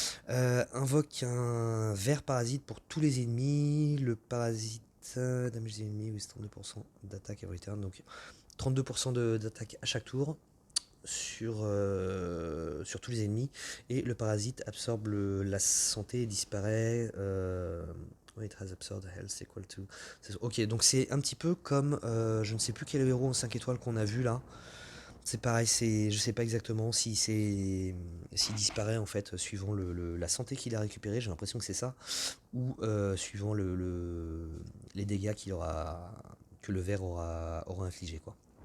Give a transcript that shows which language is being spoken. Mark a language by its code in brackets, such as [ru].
[fr] Invoque un ver parasite pour tous les ennemis. Le parasite. Damage des ennemis, oui, c'est 32% d'attaque [en] every turn. [fr] Donc, 32% d'attaque à chaque tour sur tous les ennemis, et le parasite absorbe la santé et disparaît. [en] It has absorbed health equal to. [fr] Ok, donc c'est un petit peu comme je ne sais plus quel héros en 5 étoiles qu'on a vu là. C'est pareil, je sais pas exactement si s'il disparaît en fait suivant la santé qu'il a récupéré, j'ai l'impression que c'est ça, ou suivant les dégâts que le ver aura infligé, quoi.